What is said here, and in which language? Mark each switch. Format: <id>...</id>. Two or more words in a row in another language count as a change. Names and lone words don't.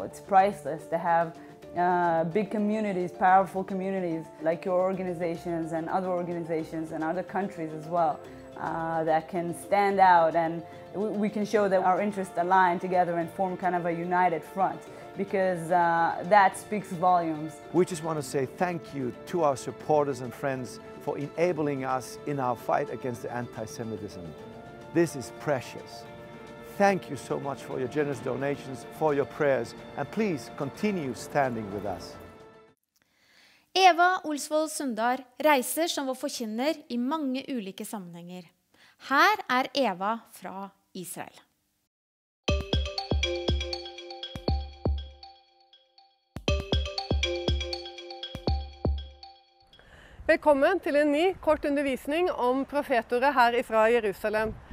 <en>It's priceless to have big communities, powerful communities like your organizations and other countries as well that can stand out, and we can show that our interests align together and form kind of a united front, because that speaks volumes. We just want to say thank you to our supporters and friends for enabling us in our fight against the anti-Semitism. This is precious. Thank you so much for your generous donations, for your prayers, and please continue standing with us.</en> <no>Eva Olsvold Sundar reiser som vår forkynner i mange ulike sammenhenger. Her Eva fra Israel. Velkommen til en ny kort undervisning om profetordet her fra Jerusalem.</no>